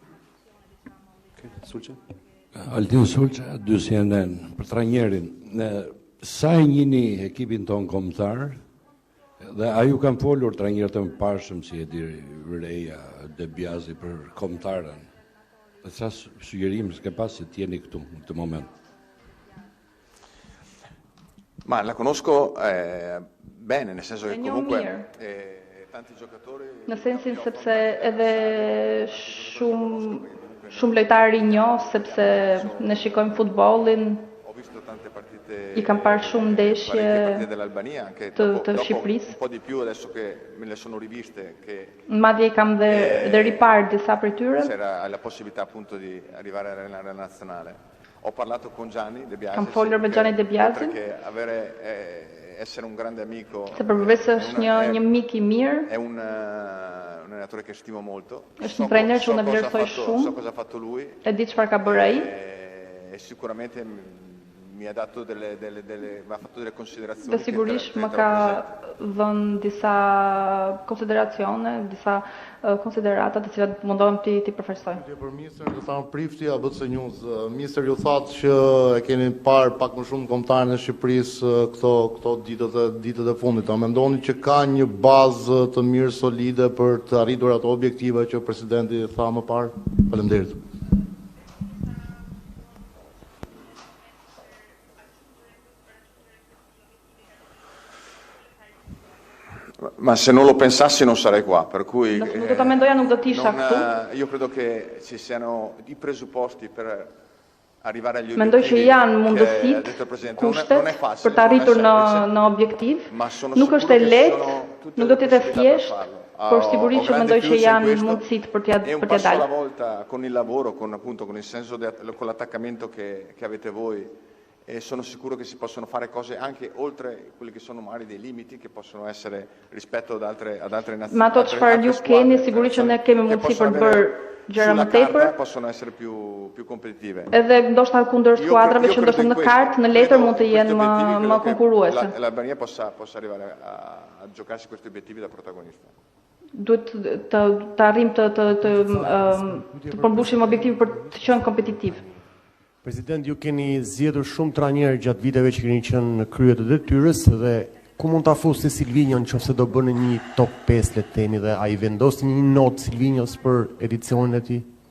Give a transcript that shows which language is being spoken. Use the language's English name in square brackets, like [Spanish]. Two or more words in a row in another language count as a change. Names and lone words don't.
[Albanian] Altin Sulqa, dy CNN, për trajnerin. Sa e njini ekipin tonë kombëtar, dhe a ju kanë folur trajnerët e mëparshëm si Edi Reja, Debjazi për kombëtarën? Dhe sa sugjerim s'ke pas se t'jeni këtu në këtë moment? [Italian] Ma la conosco bene, nel senso che comunque tanti giocatori... [Albanian] Në sensin sepse edhe shumë lojtarë i njoh, sepse ne shikojmë futbollin, i kam parë shumë ndeshje të Shqipërisë. [Italian] Un po di più adesso che me le sono riviste che [Albanian] madje i kam dhe riparë disa prej tyre. [Italian] C'era la possibilità appunto di arrivare alla nazionale. Ho parlato con Gianni De Biasi. [Albanian] Kam folur me Gianni De Biasi. [Italian] Perché essere un grande amico. [Albanian] Se përveç se është një mik i mirë. [Italian] È un allenatore che stimo molto. [Albanian] Është një trajner që unë vlerësoj shumë. [Italian] So cosa ha fatto lui. [Albanian] E di çfarë ka bërë ai. [Italian] E sicuramente mi ha dato mi ha fatto delle considerazioni. [Albanian] Dhe sigurisht më ka dhënë disa konsideracione, disa konsiderata të cilat mundohem ti përfaqësoj. Për ministër do thamë prifti ABC News. Ministër ju thatë që e keni parë pak më shumë kombëtarën e Shqipërisë këto ditët e fundit. A mendoni që ka një bazë të mirë solide për të arritur ato objektiva që presidenti tha më parë? Faleminderit. [Italian] Ma se non lo pensassi non sarei qua, per cui [Albanian] nuk do ta mendoja, nuk do të isha këtu. [Italian] Io credo che ci siano i presupposti per arrivare agli obiettivi. [Albanian] Mendoj që janë mundësitë, kushtet për të arritur në objektiv. Nuk është e lehtë, nuk do të jetë thjesht, por sigurisht që mendoj që janë mundësitë për t'ia dalë. [Italian] Un passo alla volta con il lavoro, con il senso con l'attaccamento che avete voi. E sono sicuro che si possono fare cose anche oltre quelli che sono magari dei limiti che possono essere rispetto ad altre nazioni. [Albanian] Ma ato çfarë ju keni, sigurisht që ne kemi mundësi për të bërë gjëra më tepër. [Italian] Possono essere più competitive. [Albanian] Edhe ndoshta kundër skuadrave që ndoshta në kartë, në letër mund të jenë më konkurruese. [Italian] L'Albania possa arrivare a giocarsi questi obiettivi da protagonista. [Albanian] Duhet të arrim të përmbushim objektivin për të qenë kompetitiv. President, ju keni zgjedhur shumë trajnerë gjatë viteve që keni qenë në krye të detyrës dhe ku mund ta fusni Silvinjon nëse do bëni një top 5 le të themi dhe ai vendosni një notë Silvinjos për edicionin e tij?